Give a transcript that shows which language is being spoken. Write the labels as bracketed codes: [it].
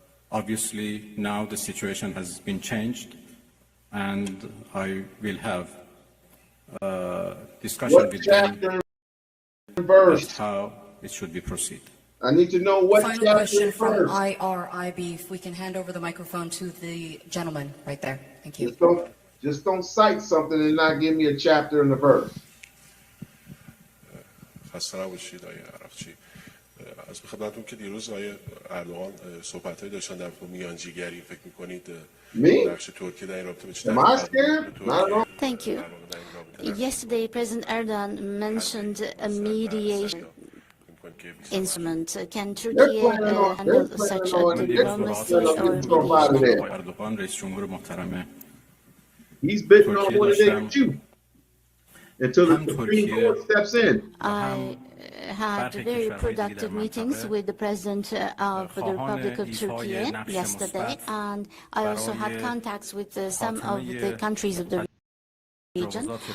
[en] Obviously, now the situation has been changed, and I will have discussion with them about how it should be proceed. I need to know what Final question from IRIB. If we can hand over the microphone to the gentleman right there. Thank you. Just don't cite something and not give me a chapter and a verse. [fa] خسته نباشید آقای عرفچی. از خدمتتون که دیروز آقای اردوغان صحبت‌هایی داشتن در مورد میانجیگری، فکر می‌کنید نقش ترکیه در این رابطه به چه [en] Thank you. Yesterday, President Erdogan mentioned a mediation instrument. Can Turkey handle such a diplomacy or mediation? [fa] Erdogan, رئیس جمهور محترم [en] He's bidding on what they do until the Supreme Court steps in. I had very productive meetings with the President of the Republic of Turkey yesterday, and I also had contacts with some of the countries of the region.